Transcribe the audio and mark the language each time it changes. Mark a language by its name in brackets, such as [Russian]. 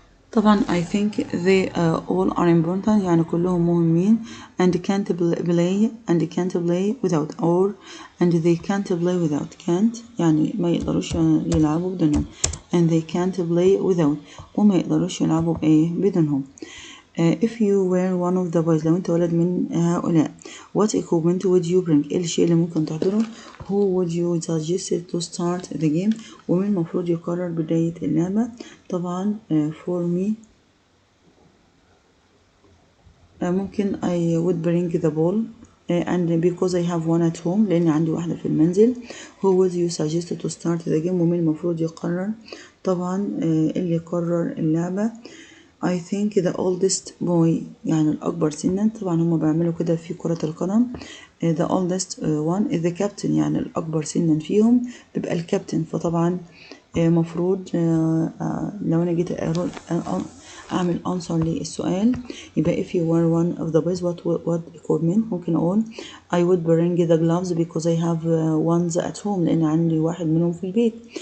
[English] طبعا I think they all are important، [Arabic] يعني كلهم مهمين. [English] and can't play without، or and they can't play without. [Arabic] can't يعني ما يقدروش يلعبوا بدونهم، [English] and they can't play without، [Arabic] وما يقدروش يلعبوا بدونهم. [English] if you were one of the boys، [Arabic] لو انت ولد من هؤلاء، [English] what equipment would you bring؟ [Arabic] ايه الشيء اللي ممكن تحضره؟ [English] who would you suggest to start the game؟ [Arabic] ومن المفروض يقرر بداية اللعبة؟ [English] طبعا for me ممكن I would bring the ball and because I have one at home، [Arabic] لأن عندي واحدة في المنزل. [English] who would you suggest to start the game؟ [Arabic] ومن المفروض يقرر؟ طبعا اللي يقرر اللعبة [English] I think the oldest boy، [Arabic] يعني الأكبر سنا. طبعا هما بيعملوا كده في كرة القدم. [English] the oldest one is the captain، [Arabic] يعني الأكبر سنا فيهم بيبقى الكابتن. فطبعا مفروض لو أنا جيت أعمل [English] answer للسؤال، يبقى if you were one of the boys what equipment؟ ممكن أقول I would bring the gloves because I have ones at home، [Arabic] لأن عندي واحد منهم في البيت.